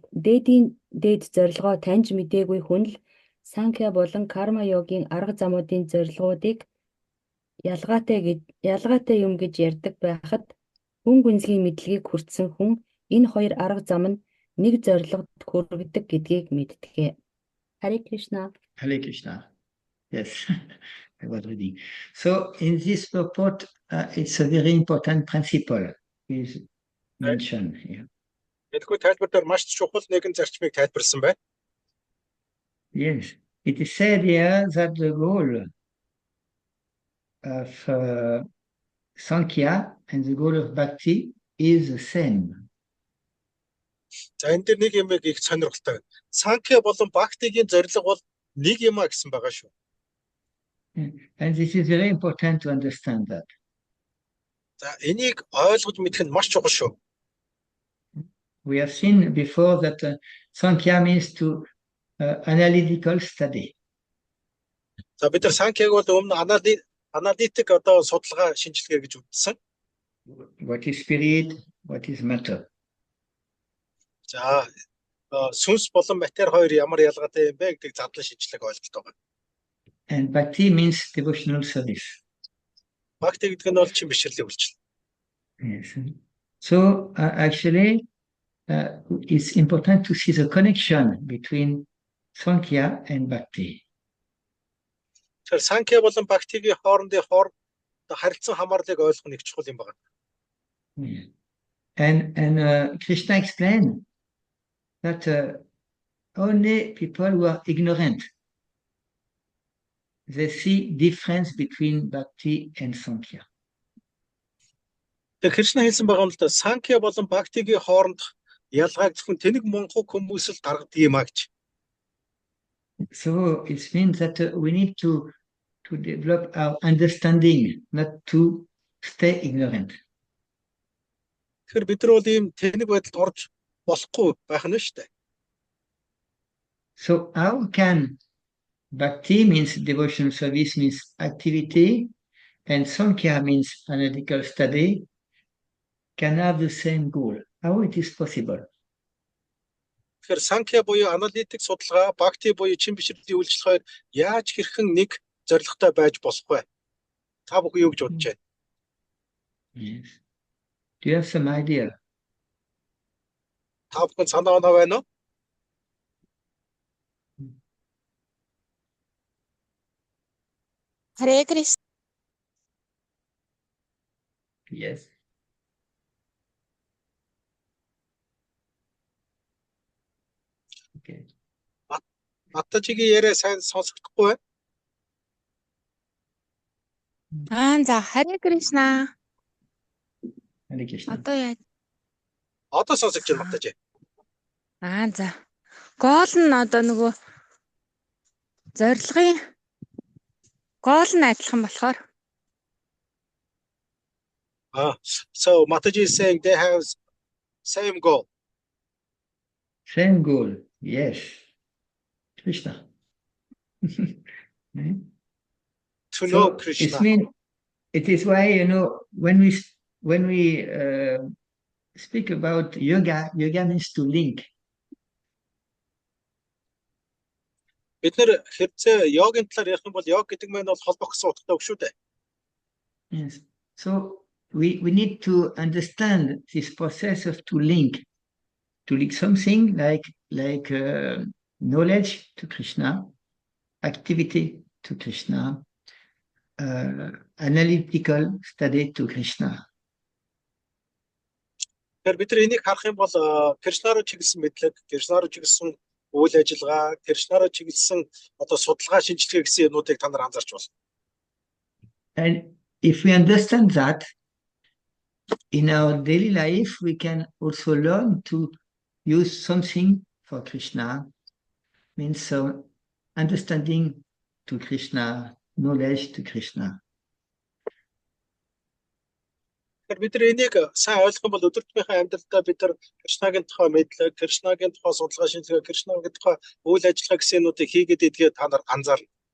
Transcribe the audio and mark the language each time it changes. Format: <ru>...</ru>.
<mn>Дээд зорилгоо таньж мэдээгүй хүн л Санхя болон Карма йогийн арга замуудын зорилгоодыг ялгаатай юм гэж ярьдаг байхад хүн гүнзгий мэдлэгийг хүртсэн хүн энэ хоёр арга зам нь нэг зорилгод хүргэдэг гэдгийг мэддэг. Харе Кришна.</mn> <en>Hare Krishna. Yes, I was reading. So in this purport, it's a very important principle is mentioned here.</en> <mn>Тэгэхгүй тайлбар дээр маш чухал нэгэн зарчмыг тайлбарсан байна.</mn> <en>Yes, it is said here that the goal of Sankhya and the goal of Bhakti is the same.</en> <mn>За энэ дээр нэг юм их сонирхолтой байна. Санхя болон Бхактигийн зорилго бол нэг юм а гэсэн байгаа шүү.</mn> <en>And this is very important to understand that.</en> <mn>За энийг ойлгож мэдэх нь маш чухал шүү.</mn> <en>We have seen before that Sankhya means to analytical study.</en> <mn>За бид нар Санхяг бол өмнө аналитик одоо судалгаа шинжилгээ гэж үзсэн.</mn> <en>What is spirit, what is matter.</en> <mn>За сүнс болон матер хоёр ямар ялгаатай юм бэ гэдгийг задлан шинжилгээ ойлголт байгаа.</mn> <en>And Bhakti means devotional service.</en> <mn>Бхакти гэдэг нь бол чин бишрлийн үйлчлэл.</mn> <en>Yes. So actually, it's important to see the connection between Sankhya and Bhakti.</en> <mn>Тэгэхээр Санхя болон Бхактигийн хоорондын харилцан хамаарлыг ойлгох нэг чухал юм байна.</mn> <en>Yeah. And Krishna explained that only people who are ignorant, they see difference between Bhakti and Sankhya.</en> <mn>Тэгэхээр Кришна хэлсэн байгаа юм л да Санхя болон Бхактигийн хооронд ялгааг зөвхөн тэнэг монхог хүмүүс л гаргадаг юм а гэж.</mn> <en>So it means that we need to develop our understanding, not to stay ignorant.</en> <mn>Тэгэхээр бид нар бол ийм тэнэг байдалд орж болохгүй байх нь шүү дээ.</mn> <en>So how can Bhakti means devotional service, means activity, and Sankhya means analytical study, can have the same goal? How it is possible?</en> <mn>Тэгэхээр Санхя буюу аналитик судалгаа, Бхакти буюу чин бишрлийн үйлчлэл хоёр яаж хэрхэн нэг зорилготой байж болох вэ? Та бүхэн юу гэж бодож байна?</mn> <en>Yes. Do you have some idea?</en> <mn>Та бүхэн санаа оноо байна уу? Харе Кришна.</mn> <en>Yes. Okay.</en> <mn>Матажигийн яриа сайн сонсогдохгүй байна. За Харе Кришна.</mn> <en>Hare Krishna.</en> <mn>Одоо яаж? Одоо сонсогдож байна Матажи. За. Гол нь одоо нөгөө зорилгын гол нь адилхан болохоор</mn> <en>So Mataji is saying they have same goal. Same goal. Yes. Krishna. Hmm? To know So Krishna. it is why, when we speak about yoga means to link.</en> <mn>Бид нэр хэрэгцээ йогийн талаар ярих юм бол йог гэдэг нь бол холбох гэсэн утгатай үг шүү дээ.</mn> <en>Yes. So we need to understand this process of to link something like knowledge to Krishna, activity to Krishna, analytical study to Krishna.</en> <mn>Тэгэхээр бид нар энийг харах юм бол Кришна руу чиглэсэн мэдлэг, Кришна руу чиглэсэн үйл ажиллагаа, Кришна руу чиглэсэн одоо судалгаа, шинжилгээ гэсэн юмнуудыг та нар анзаарч байна.</mn> <en>And if we understand that, in our daily life, we can also learn to use something for Krishna, means some understanding to Krishna, knowledge to Krishna.</en> <mn>Тэгэхээр бид нар энийг сайн ойлгох юм бол өдөртмийнхээ амьдралдаа бид нар Кришнагийн тухай мэдлэг, Кришнагийн тухай судалгаа, шинжилгээ, Кришнагийн тухай үйл ажиллагаа гэсэн юмнуудыг хийгээд идгээ та нар анзаарна.</mn>